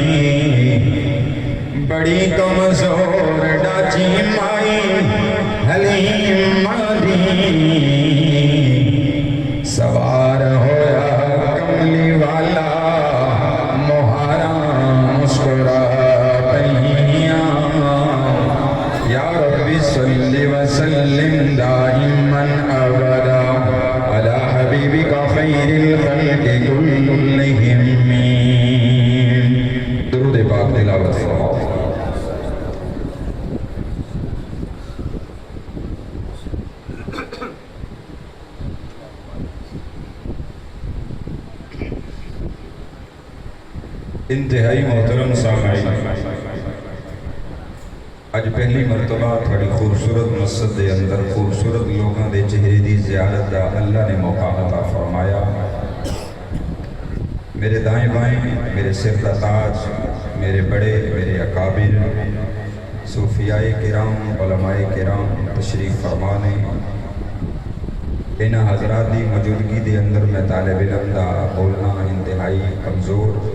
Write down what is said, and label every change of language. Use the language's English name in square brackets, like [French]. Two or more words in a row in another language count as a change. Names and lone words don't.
[Punjabi] بڑی کمزور ڈاچی مائی حلیمہ دی سوار ہویا کملی والا مہارا مسکرا پیاں [Arabic] یا ربی صلی وسلم دائما ابدا علی حبیبک خیر الخلق کلہم [Punjabi] درود پاک تلاوت فرماؤ انتہائی محترم سامعین اج پہلی مرتبہ تھوڑی خوبصورت مسجد دے اندر خوبصورت لوگاں دے چہرے دی زیارت دا اللہ نے موقع عطا فرمایا میرے دائیں بائیں میرے سر دا تاج میرے بڑے میرے اکابر صوفیاء کرام علماء کرام تشریف فرمانے انہاں حضرات دی موجودگی دے اندر میں طالب علم دا بولنا انتہائی کمزور